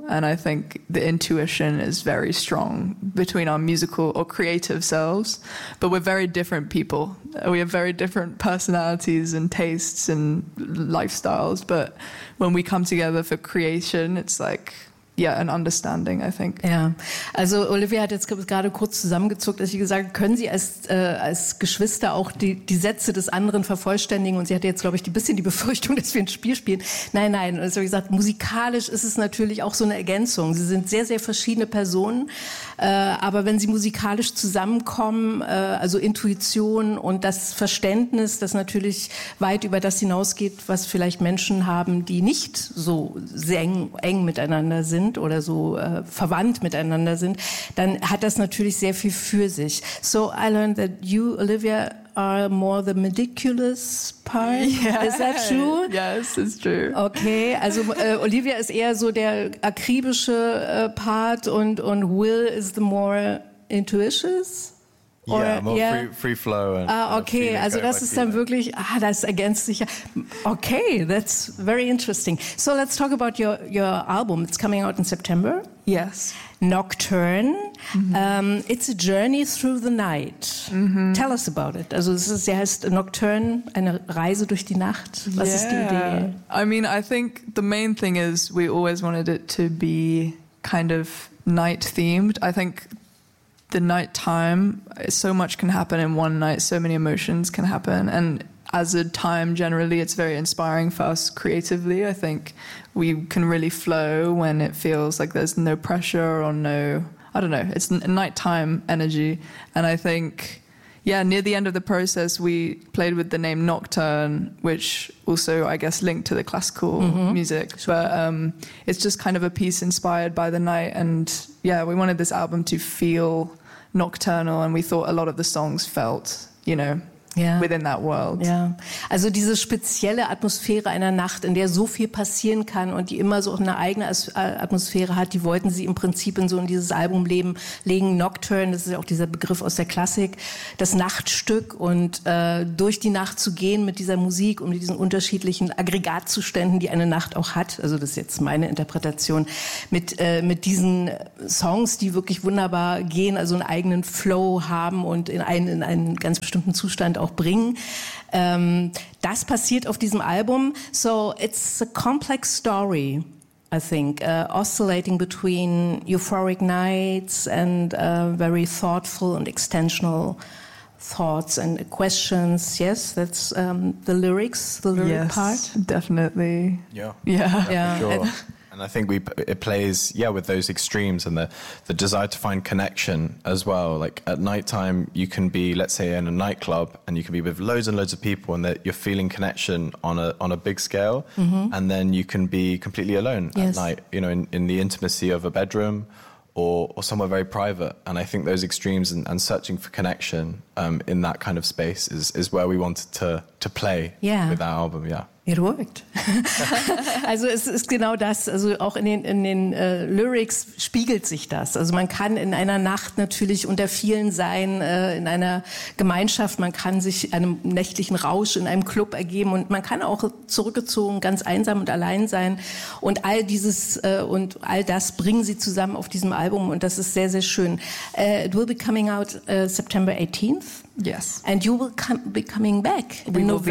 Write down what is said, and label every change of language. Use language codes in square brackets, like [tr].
[en] And I think the intuition is very strong between our musical or creative selves, but we're very different people. We have very different personalities and tastes and lifestyles. But when we come together for creation, it's like, yeah, an understanding, I think. [de] Ja, also Olivia hat jetzt gerade kurz zusammengezuckt, dass sie gesagt hat, können Sie als Geschwister auch die Sätze des anderen vervollständigen? Und sie hatte jetzt, glaube ich, ein bisschen die Befürchtung, dass wir ein Spiel spielen. Nein, nein, also wie gesagt, musikalisch ist es natürlich auch so eine Ergänzung. Sie sind sehr, sehr verschiedene Personen, aber wenn sie musikalisch zusammenkommen, also Intuition und das Verständnis, das natürlich weit über das hinausgeht, was vielleicht Menschen haben, die nicht so sehr eng miteinander sind oder so verwandt miteinander sind, dann hat das natürlich sehr viel für sich. [en] So I learned that you, Olivia, are more the meticulous part. Yeah. Is that true? Yes, it's true. [de] Okay, also Olivia ist eher so der akribische Part und Will [en] is the more intuitious? Or, yeah, more free flow. [de] Okay, also das ist dann wirklich, das ergänzt sich. [en] Okay, that's very interesting. So let's talk about your album. It's coming out in September. Yes. Nocturne. Mm-hmm. It's a journey through the night. Mm-hmm. Tell us about it. [de] Also es ist, heißt Nocturne, eine Reise durch die Nacht. Was ist die Idee? [en] I mean, I think the main thing is we always wanted it to be kind of night-themed. I think... The nighttime, so much can happen in one night, so many emotions can happen. And as a time, generally, it's very inspiring for us creatively. I think we can really flow when it feels like there's no pressure or no, I don't know, it's nighttime energy. And I think, near the end of the process, we played with the name Nocturne, which also, I guess, linked to the classical music. Sure. But it's just kind of a piece inspired by the night. And we wanted this album to feel... Nocturnal, and we thought a lot of the songs felt, within that world. [de] Ja, also diese spezielle Atmosphäre einer Nacht, in der so viel passieren kann und die immer so eine eigene Atmosphäre hat, die wollten sie im Prinzip in so in dieses Album legen. Nocturne, das ist ja auch dieser Begriff aus der Klassik, das Nachtstück und durch die Nacht zu gehen mit dieser Musik und mit diesen unterschiedlichen Aggregatzuständen, die eine Nacht auch hat, also das ist jetzt meine Interpretation, mit diesen Songs, die wirklich wunderbar gehen, also einen eigenen Flow haben und in einen ganz bestimmten Zustand auch bringen. Das passiert auf diesem Album. [en] So, it's a complex story, I think, oscillating between euphoric nights and very thoughtful and extensional thoughts and questions. Yes, that's the lyrics, the lyric yes, part. Definitely. Yeah. Yeah. Yeah. Sure. And I think it plays, yeah, with those extremes and the desire to find connection as well. Like at nighttime, you can be, let's say, in a nightclub and you can be with loads and loads of people and that you're feeling connection on a big scale. Mm-hmm. And then you can be completely alone at night, you know, in the intimacy of a bedroom or somewhere very private. And I think those extremes and searching for connection in that kind of space is where we wanted to play with that album, yeah. It worked. [de] Also es ist genau das, also auch in den Lyrics spiegelt sich das. Also man kann in einer Nacht natürlich unter vielen sein, in einer Gemeinschaft, man kann sich einem nächtlichen Rausch in einem Club ergeben und man kann auch zurückgezogen, ganz einsam und allein sein. Und all dieses und all das bringen sie zusammen auf diesem Album und das ist sehr, sehr schön. [en] It will be coming out September 18th. Yes. And you will be coming back in November.